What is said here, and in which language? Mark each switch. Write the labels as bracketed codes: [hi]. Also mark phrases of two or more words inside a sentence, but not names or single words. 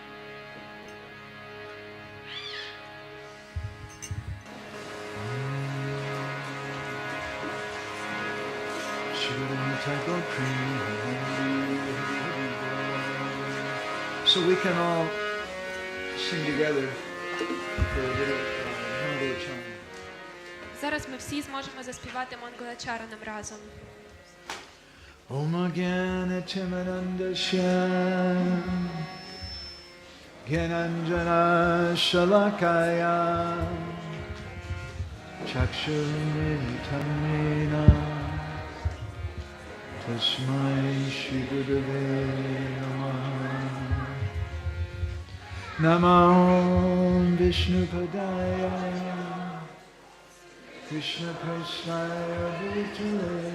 [en] So we can all sing together for a little Mongol chant. [uk] Зараз ми всі зможемо заспівати монгола-чаранам разом. [sa] ओम् ज्ञान तिमानन्दस्य ज्ञानाञ्जन शलाकाय चक्षुर्मिलितमेन तस्मै श्री गुरवे नमः नमो विष्णुपादाय कृष्ण प्रस्नाय भूतले